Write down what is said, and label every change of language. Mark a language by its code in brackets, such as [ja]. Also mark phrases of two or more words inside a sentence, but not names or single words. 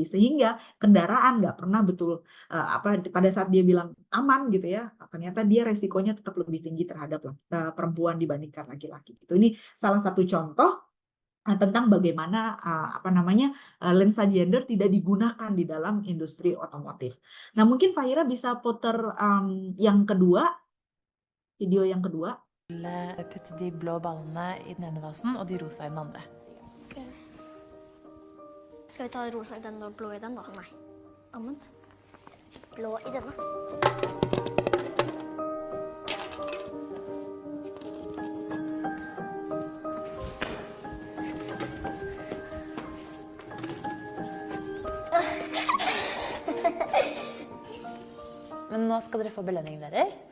[id] Sehingga kendaraan nggak pernah betul, pada saat dia bilang aman gitu ya, ternyata dia resikonya tetap lebih tinggi terhadap perempuan dibandingkan laki-laki. Ini salah satu contoh tentang bagaimana lensa gender tidak digunakan di dalam industri otomotif. Nah, mungkin Fahira bisa putar yang kedua, video yang kedua. [no] Putte de blå ballene i den ene vasen og de rosa i den andre. Okay. Skal vi ta rosa i den og blå i den da? Nei. Omvendt. Blå i denne. Men nå skal dere få belønningen deres.